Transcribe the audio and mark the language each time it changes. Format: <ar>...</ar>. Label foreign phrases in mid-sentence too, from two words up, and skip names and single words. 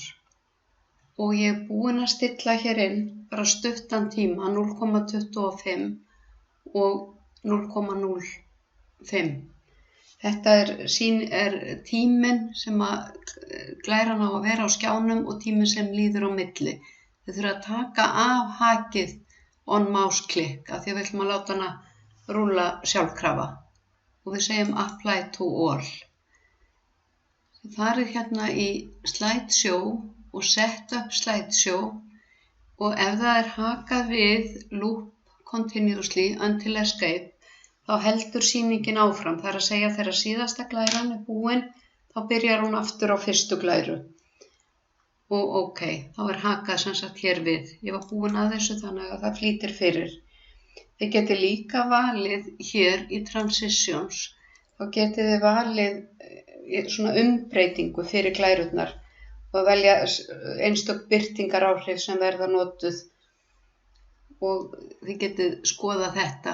<is>Og ég er búin að stilla hér inn bara stuttan tíma 0,25 og 0,05. Þetta er tíminn sem glæran á að vera á skjánum og tíminn sem líður á milli. Þið þurfa að taka af hakið</is> <en>on mouse click</en> <is>af því við ætlum að láta hana rúlla sjálfkrafa. Og við segjum</is> <en>apply to all.</en> <is>Þið farið hérna í slideshow og</is> <en>set up slideshow</en> <is>og ef það er hakað við</is> <en>loop continuously until escape</en> <is>þá heldur sýningin áfram. Það er að segja þegar síðasta glæran er búin, þá byrjar hún aftur á fyrstu glæru. Og ok, þá er hakað sem sagt hér við. Ég var búin að þessu þannig að það flýtir fyrir. Þið getið líka valið hér í Transitions, þá getið þið valið svona umbreytingu fyrir glærurnar og velja einstök birtingaráhrif sem verða notuð og þið getið skoða þetta.</is>